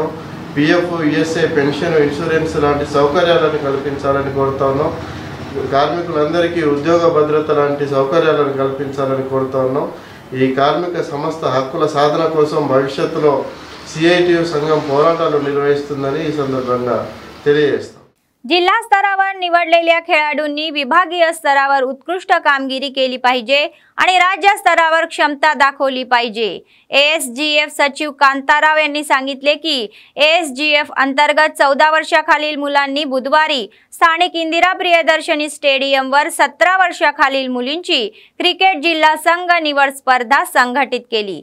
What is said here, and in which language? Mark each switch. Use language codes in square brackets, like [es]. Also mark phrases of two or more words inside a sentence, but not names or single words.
[te] PF, ESA, [en] pension, insurance [te] లాంటి సౌకర్యాలను కల్పించాలని కోరుతా ఉన్నాం। కార్మికులందరికీ ఉద్యోగ భద్రత లాంటి సౌకర్యాలను కల్పించాలని కోరుతా ఉన్నాం। ఈ కార్మిక సమస్త హక్కుల సాధన కోసం భవిష్యత్తులో CITU సంఘం పోరాటాలు నిర్వహిస్తుందని ఈ సందర్భంగా తెలియజేస్తాం। [mr] जिल्हा स्तरावर निवडलेल्या खेळाडूंनी विभागीय स्तरावर उत्कृष्ट कामगिरी केली पाहिजे आणि राज्य स्तरावर क्षमता दाखवली पाहिजे। ASGF सचिव कांताराव यांनी सांगितले की ASGF अंतर्गत 14 वर्षाखालील मुलांनी बुधवारी स्थानिक इंदिरा प्रियदर्शनी स्टेडियमवर 17 वर्षाखालील मुलींची क्रिकेट जिल्हा संघ निवड स्पर्धा संघटित केली।